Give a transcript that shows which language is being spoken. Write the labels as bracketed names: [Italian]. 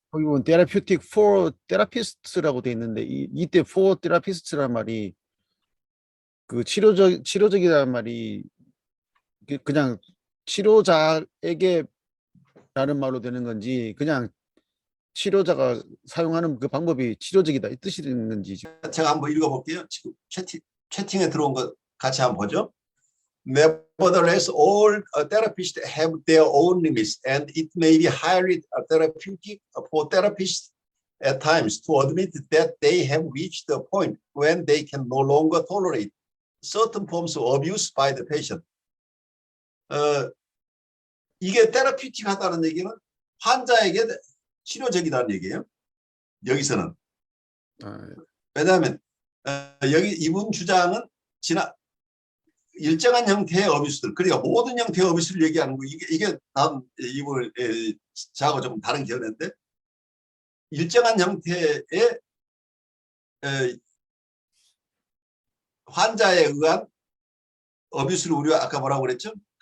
[Korean] 거기 보면 [English] therapeutic for therapist [Korean] 라고 돼 있는데 이때 for therapist란 말이 그 치료적이라는 말이 그냥 치료자에게 라는 말로 되는 건지 그냥 치료자가 사용하는 그 방법이 치료적이다 이 뜻이 있는 건지. 제가 한번 읽어볼게요. 지금 채팅에 들어온 거 같이 한번 보죠. [English] Nevertheless, all therapists have their own limits, and it may be highly therapeutic for therapists at times to admit that they have reached a point when they can no longer tolerate certain forms of abuse by the patient. [Korean] 이게 테라피틱하다는 얘기는 환자에게 치료적이라는 얘기예요. 여기서는. 왜냐하면 여기 이분 주장은 일정한 형태의 어뷰스들, 그러니까 모든 형태의 어뷰스를 얘기하는 거 이게 다음 이분을 저하고 좀 다른 견해인데 일정한 형태의 환자에 의한 어뷰스를 우리가 아까 뭐라고 그랬죠?